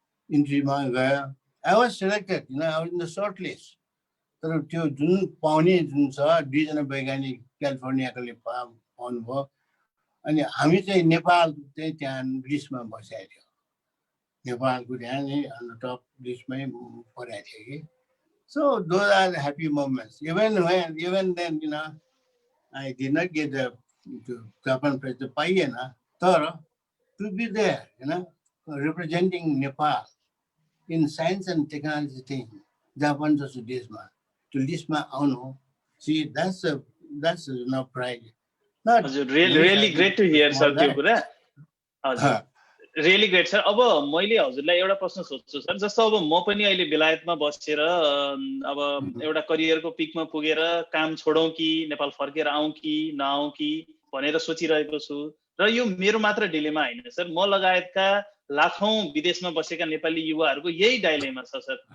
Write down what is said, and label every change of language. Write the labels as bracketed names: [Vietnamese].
[Nepali] इन्ट्रीमा गयो, [English] I was selected, I was in the short list. [Nepali] तर त्यो जुन पाउने जुन छ, 2 जना वैज्ञानिक क्यालिफोर्नियाकोले पाउनुभयो। अनि हामी चाहिँ नेपाल चाहिँ त्यहाँ लिस्टमा बसेको थियो। नेपालको त्यहाँ नै टप लिस्टमै परेको थियो कि। [English] So those are the happy moments. Even then, I did not get the Japan prize to [Nepali] पाइएन, तर [English] to be there, representing Nepal in science and technology thing, Japan [Nepali] जस्तो देशमा, त्यो लिस्टमा आउनु, [English] see that's pride. हजुर really great to hear sir [Nepali] त्यो कुरा। [English] हजुर really great sir. [Nepali] अब मैले हजुरलाई एउटा प्रश्न सोध्छु सर, जस्तो अब म पनि अहिले बेलायतमा बसेर अब एउटा करियरको पिकमा पुगेर काम छोडौँ कि नेपाल फर्केर आउँ कि नआउँ कि भनेर सोचिरहेको छु। र यो मेरो मात्र डिलेमा होइन सर, म लगायतका लाखौं विदेशमा बसेका नेपाली युवाहरूको यही डाइलेमा छ सर।